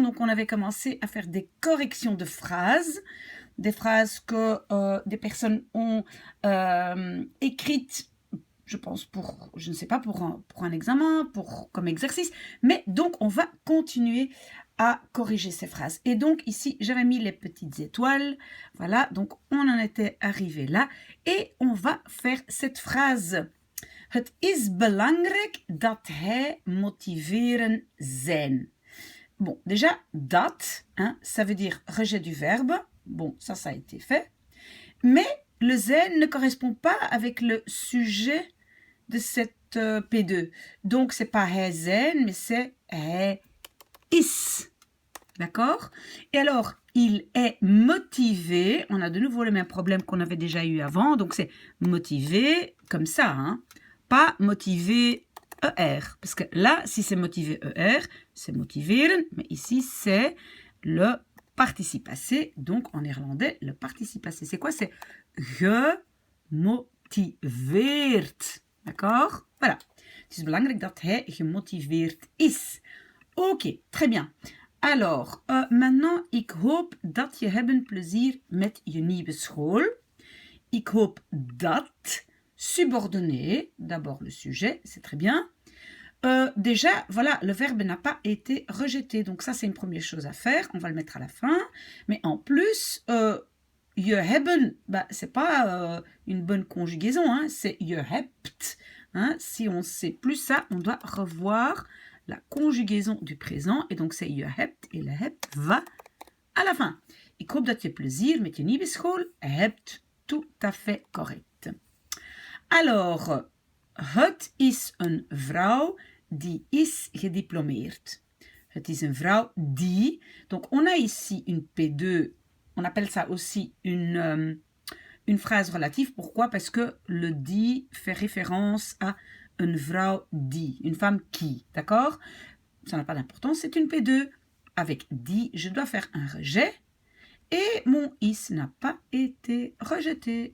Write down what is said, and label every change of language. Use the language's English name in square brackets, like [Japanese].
[French] Donc, on avait commencé à faire des corrections de phrases, des phrases que des personnes ont écrites, je pense, je ne sais pas, pour un examen, comme exercice. Mais donc, on va continuer à corriger ces phrases. Et donc, ici, j'avais mis les petites étoiles. Voilà, donc on en était arrivé là. Et on va faire cette phrase. [Dutch] Het is belangrijk dat hij motiverend zijn. [French] Bon, déjà, dat, ça veut dire rejet du verbe. Bon, ça a été fait. Mais le zijn ne correspond pas avec le sujet de cette P2. Donc, c'est pas hij zijn, mais c'est hij is. D'accord? Et alors, il est motivé. On a de nouveau le même problème qu'on avait déjà eu avant. Donc, c'est motivé comme ça, hein? Pas motivé ER. Parce que là, si c'est motivé ER, c'est motiveren. Mais ici, c'est le participe passé. Donc, en néerlandais, le participe passé. C'est quoi? C'est gemotiveerd. D'accord? Voilà. [Dutch] Het is belangrijk dat hij gemotiveerd is. Oké, [French] très bien. Alors, maintenant, [Dutch] ik hoop dat je hebt plezier met je nieuwe school. Ik hoop dat, [French] subordonné, d'abord le sujet, c'est très bien. Déjà, voilà, le verbe n'a pas été rejeté. Donc ça, c'est une première chose à faire. On va le mettre à la fin. Mais en plus, je hebben, c'est pas une bonne conjugaison, hein, c'est je hebt. Hein. Si on ne sait plus ça, on doit revoir la conjugaison du présent. Et donc, c'est je hebt et le hebt va à la fin. [Dutch] Ik hoop dat je plezier met je nieuwe school hebt. [French] Tout à fait correct. [Dutch] Alors, het is een vrouw die is gediplomeerd. Het is een vrouw die. [French] Donc, on a ici une P2. On appelle ça aussi une phrase relative. Pourquoi? Parce que le die fait référence à une vrouw die, une femme qui. D'accord? Ça n'a pas d'importance. C'est une P2. Avec die, je dois faire un rejet. Et mon is n'a pas été rejeté.